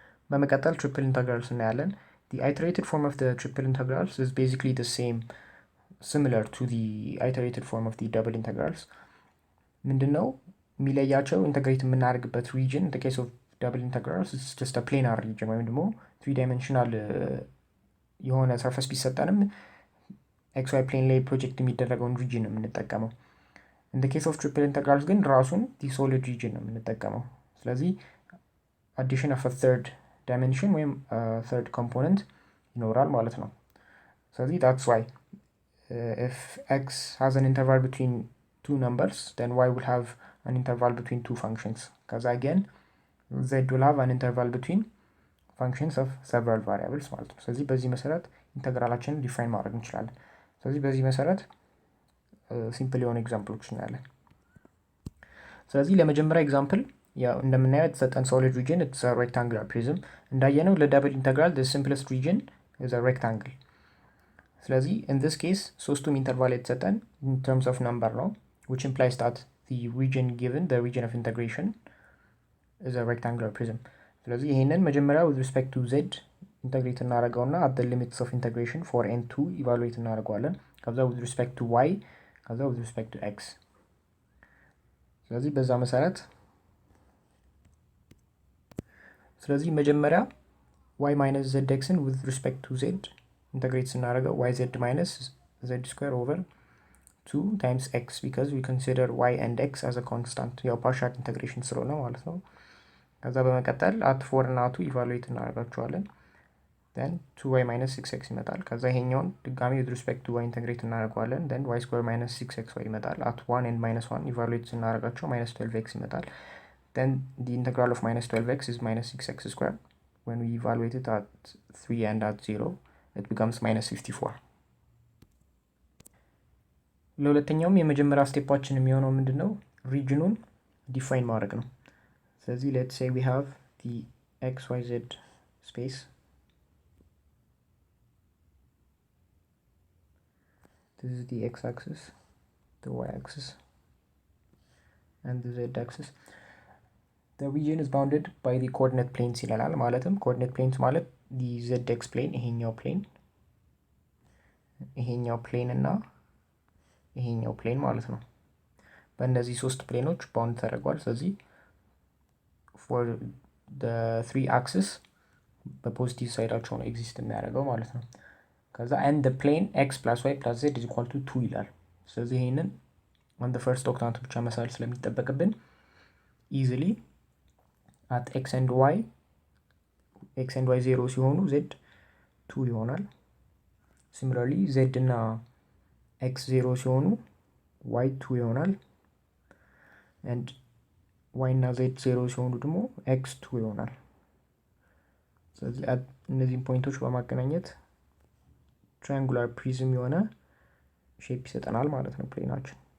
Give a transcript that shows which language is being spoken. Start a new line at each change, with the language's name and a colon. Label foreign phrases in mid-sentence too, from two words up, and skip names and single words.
English: በመቀጠል triple integrals እናያለን። The iterated form of the triple integrals is basically the same, similar to the iterated form of the double integrals.
Amharic: ምንድነው የሚለያቸው? ኢንተግሬት የምናደርግበት
English: region in the case of double integrals is just a planar region
Amharic: ወይም ደግሞ
English: 3-dimensional የሆነ
Amharic: ሰርፈስ ቢሰጠንም
English: xy plane ላይ
Amharic: ፕሮጀክት የሚደረገውን
English: region
Amharic: ነው የምንጠቀመው።
English: in the case of triple integrals
Amharic: ግን ራሱን
English: the solid region
Amharic: ነው የምንጠቀመው። ስለዚህ
English: addition of a third dimension ወይም third component
Amharic: ይኖራል ማለት ነው። ስለዚህ
English: that's why if x has an interval between two numbers, then y will have an interval between two functions. Because again, z will have an interval between functions of several variables
Amharic: ማለት ነው። ስለዚህ በዚህ መሰረት ኢንተግራላችንን ዲፋይን ማድረግ እንችላለን። ስለዚህ በዚህ መሰረት ሲምፕል የሆኑ ኤግዛምፕሎች እናያለን። ስለዚህ ለመጀመሪያ ኤግዛምፕል ያው እንደምናየው የተሰጠን
English: solid region it's a rectangular prism።
Amharic: እንዳየነው ለዳብል ኢንተግራል
English: the simplest region is a rectangle።
Amharic: ስለዚህ
English: in this case
Amharic: ሶስቱም ኢንተርቫል የተሰጠን
English: in terms of number
Amharic: ነው,
English: which implies that the region given, the region of integration, is a rectangular prism.
Amharic: ስለዚህ ይሄንን መጀመሪያ
English: with respect to z
Amharic: ኢንተግሬት እናደርገውና
English: at the limits of integration for n2
Amharic: ኢቫሉዌት እናደርገዋለን። ከዛ
English: with respect to y፣
Amharic: ከዛ
English: with respect to x።
Amharic: ስለዚህ በዛ መሰረት ስለዚህ መጀመሪያ
English: y minus zxን with respect to z
Amharic: ኢንተግሬት ስናደርገው
English: yz minus z square over 2 times x, because we consider y and x as a constant,
Amharic: ያው ፓርሻል ኢንተግሬሽን ስለሆነ ማለት ነው። ከዛ በመቀጠል
English: at 4
Amharic: እና 2 ኢቫሉዌት እናደርጋቸዋለን።
English: then 2y minus 6x
Amharic: ይመጣል። ከዛ ይሄኛውን ድጋሚ
English: with respect to y
Amharic: ኢንተግሬት እናደርገዋለን።
English: then y square minus 6xy
Amharic: ይመጣል።
English: at 1 and minus 1
Amharic: ኢቫሉዌት ስናደርጋቸው
English: minus 12x
Amharic: ይመጣል።
English: then the integral of minus 12x is minus 6x square. When we evaluate it at 3 and at 0, it becomes minus 54.
Amharic: ለሁለተኛውም የመጀመሪያ ስቴፓችን የሚሆነው ምንድነው? ሪጅኑን ዲፋይን ማድረግ ነው። ስለዚህ
English: let's say we have the xyz space. This is the x-axis, the y-axis, and the z-axis. The region is bounded by the coordinate planes
Amharic: ይላል። ማለትም
English: coordinate planes ማለት the zx plane ይሄኛው
Amharic: plane እና ይሄኛው plane ማለት ነው። በእነዚህ ሶስት ፕሌኖች ባውንድ ተደርጓል። ስለዚህ
English: for the three axis
Amharic: በፖዚቲቭ ሳይዳቸው ነው ኤግዚስት የሚያደርገው ማለት ነው። ከዛ
English: and the plane x plus y plus z is equal to 2
Amharic: ይላል። ስለዚህ ይሄንን
English: on the first octant
Amharic: ብቻ መሳል ስለሚጠበቅብን
English: easily at x and y
Amharic: 0 ሲሆኑ z 2 ይሆናል። similarly z እና x 0 ሲሆኑ y 2 ይሆናል። and y እና z 0 ሲሆኑ ደግሞ x 2 ይሆናል። ስለዚህ እነዚህን ፖይንቶች በማገናኘት
English: triangular prism
Amharic: የሆነ ሼፕ ይሰጠናል ማለት ነው ፕሌናችን።